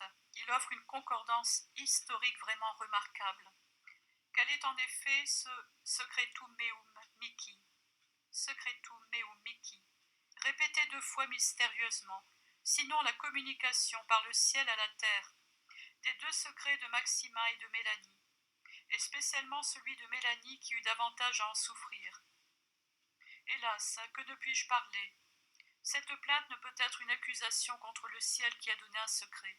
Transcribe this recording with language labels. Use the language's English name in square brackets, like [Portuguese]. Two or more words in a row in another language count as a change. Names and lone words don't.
[French] Il offre une concordance historique vraiment remarquable. Quel est en effet ce [Latin] secretum meum mihi, secretum meum mihi, [French] répété 2 fois mystérieusement, sinon la communication par le ciel à la terre des 2 secrets de Maxima et de Mélanie, et spécialement celui de Mélanie qui eut davantage à en souffrir. Hélas, que ne puis-je parler? Cette plainte ne peut être une accusation contre le ciel qui a donné un secret.